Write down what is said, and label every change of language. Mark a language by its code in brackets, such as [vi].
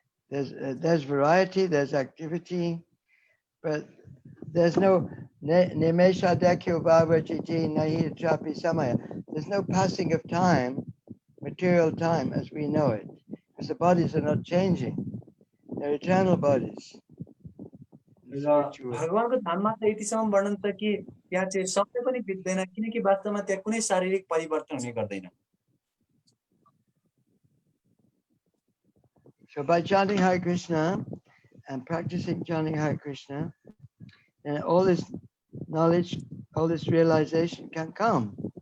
[en] There's variety, there's activity, but there's no [sa] nimesha dakyo bhavajiti nahi chapi samaya. [en] There's no passing of time, material time as we know it, because the bodies are not changing. They're eternal bodies. [ne] भगवानको धाममा त यतिसम्म वर्णन छ कि त्यहाँ चाहिँ समय पनि बित्दैन, किनकि वास्तवमा त्यहाँ कुनै शारीरिक परिवर्तन हुने गर्दैन। [en] So by chanting Hare Krishna and practicing chanting Hare Krishna, then all this knowledge, all this realization can come.